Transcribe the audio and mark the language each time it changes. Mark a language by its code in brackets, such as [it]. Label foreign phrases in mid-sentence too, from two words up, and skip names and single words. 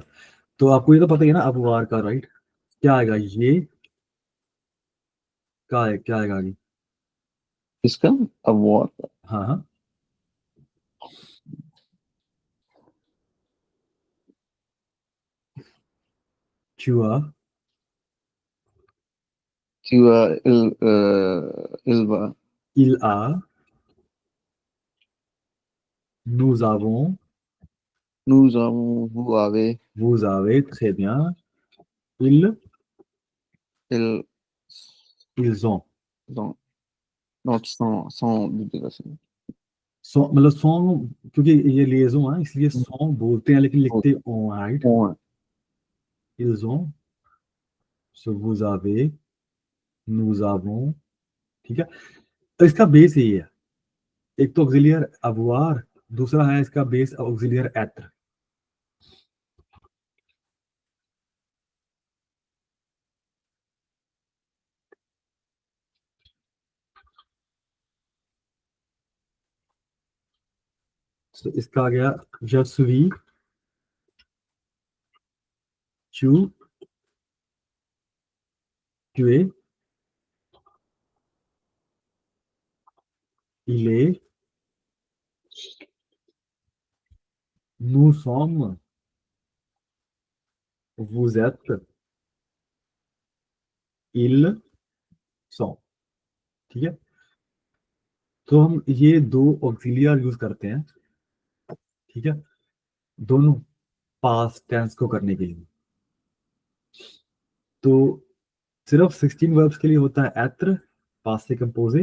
[hi] तो आपको ये तो पता ही है ना अवुआर का, राइट? क्या आएगा ये, क्या आएगा आगे? इसका अवार्ड. हाँ हाँ, चुआ, [fr] Ilva. il a, nous avons, Nous avons, vous avez, vous avez, très bien, ils, ils ils ont. ont. Donc, sans duplication. [hi] सो मतलब सॉन्ग, क्योंकि ये लिएजों है इसलिए सॉन्ग बोलते हैं लेकिन लिखते ओ, राइट? [fr] On. ils ont, सो vous avez, nous avons. [hi] ठीक है, तो इसका बेस यही है. एक तो [fr] auxiliaire avoir, [hi] दूसरा है इसका बेस [fr] auxiliaire être. [hi] तो इसका आ गया [fr] je suis, tu, tu es, il est, nous sommes, vous êtes, ils sont. [hi] ठीक है, तो हम ये दो ऑक्सिलियर यूज करते हैं. ठीक है, दोनों [en] past tense [hi] को करने के लिए. तो सिर्फ 16 वर्ब्स के लिए होता है एत्र, [fr] passé composé.